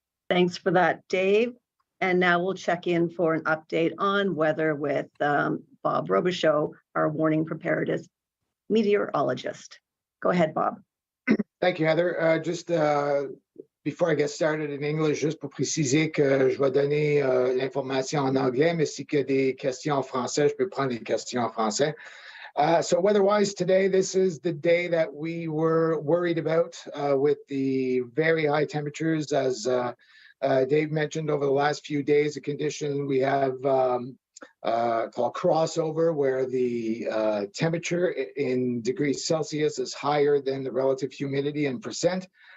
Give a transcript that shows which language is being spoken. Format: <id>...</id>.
<en>Thanks for that, Dave. And now we'll check in for an update on weather with Bob Robichaud, our warning preparedness meteorologist. Go ahead, Bob. Thank you, Heather. Just before I get started in English,</en> <fr>juste pour préciser que je vais donner l'information en anglais, mais si qu'il y a des questions en français, je peux prendre des questions en français.</fr> <en>So weather-wise today, this is the day that we were worried about with the very high temperatures. As Dave mentioned, over the last few days, the condition we have called crossover, where the temperature in degrees Celsius is higher than the relative humidity in percent.</en>